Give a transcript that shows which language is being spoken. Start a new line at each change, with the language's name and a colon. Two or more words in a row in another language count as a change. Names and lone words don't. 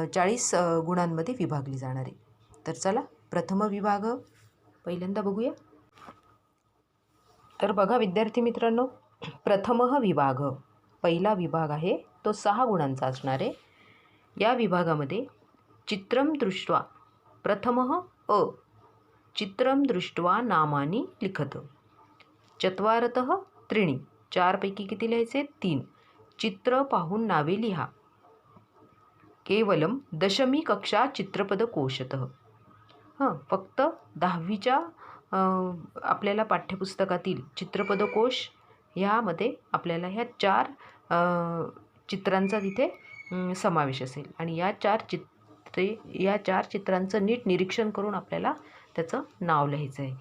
Marathi: 40 गुणांमध्ये विभागली जाणार आहे. तर चला प्रथम विभाग पहिल्यांदा बघूया. तर बघा विद्यार्थी मित्रांनो,
Sanskrit: प्रथमः विभाग
Marathi: पहिला विभाग आहे तो 6 गुणांचा असणार आहे. या विभागामध्ये
Sanskrit: चित्रम दृष्ट्वा प्रथमः अ चित्रम दृष्ट्वा नामानी लिखत. चत्वारतः त्रीणि
Marathi: 4 पैकी किती लिहायचे 3. चित्र पाहून नावे लिहा.
Sanskrit: केवलम दशमी कक्षा चित्रपद कोशतः.
Marathi: फक्त 10वीच्या आपल्याला पाठ्यपुस्तकातील चित्रपदकोश ह्यामध्ये आपल्याला ह्या 4 चित्रांचा तिथे समावेश असेल. आणि या 4 चित्रांचं नीट निरीक्षण करून आपल्याला त्याचं नाव लिहायचं आहे.